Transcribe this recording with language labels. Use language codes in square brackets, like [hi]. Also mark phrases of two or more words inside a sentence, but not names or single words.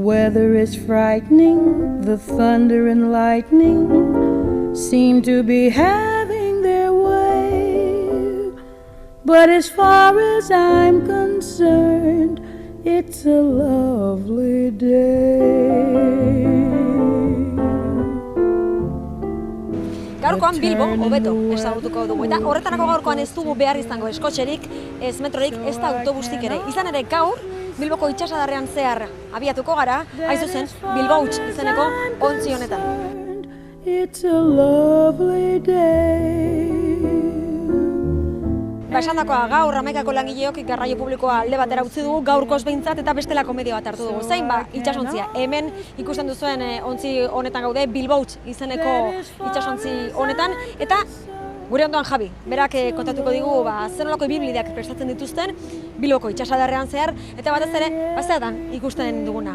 [en] weather is frightening, the thunder and lightning seem to be having their way. But as far as I'm concerned, it's a lovely day. [eu] Gaurkoan Bilbo hobeto ezagutuko dugu, eta horretarako gaurkoan ez dugu behar izango eskotxerik, ez metrorik, ez da autobustik ere. Izan ere gaur, Bilboko itsasadarrean zehar abiatuko gara, hain zuzen, Bilbouts izeneko ontzi honetan. [en] It's a lovely day. [eu] Esandakoa, gaur Hamaikako langileok garraio publikoa alde batera utzi dugu, gaurkoz behintzat eta bestelako medio bat hartu dugu. Zein itsasontzia, hemen ikusten duzuen ontzi honetan gaude, Bilbouts izeneko itsasontzi honetan, eta gure ondoan Javi, berak kontatuko digu zer nolako ibilbideak prestatzen dituzten Bilboko itsasadarrean zehar, eta batez ere, zeatan ikusten duguna.